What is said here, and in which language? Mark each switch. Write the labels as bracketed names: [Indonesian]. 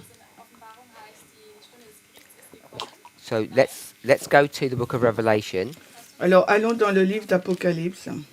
[German] in Offenbarung heißt, die Stunde des Gerichts ist gekommen. [English] So let's go to the book of Revelation. [French] Alors allons dans le livre d'Apocalypse.